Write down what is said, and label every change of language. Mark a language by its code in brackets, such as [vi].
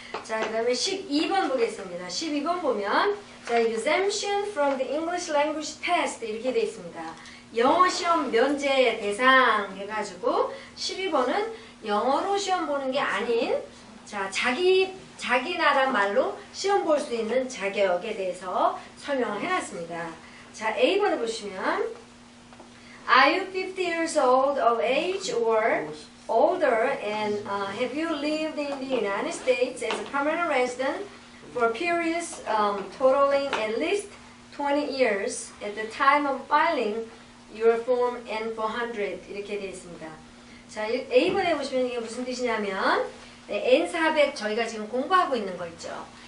[ko] 자 그 다음에 12번 보겠습니다. 12번 보면 자 [en] exemption from the English language test [ko] 이렇게 되어 있습니다. 영어 시험 면제 대상 해가지고 12번은 영어로 시험 보는 게 아닌 자 자기 나라 말로 시험 볼 수 있는 자격에 대해서 설명을 해놨습니다. 자 A번을 보시면 [en] Are you 50 years old of age or older and have you lived in the United States as a permanent resident for periods totaling at least 20 years at the time of filing your form N400 [ko] 이렇게 되어 있습니다. 자, A번에 보시면 이게 무슨 뜻이냐면 N400 저희가 지금 공부하고 있는 거 있죠.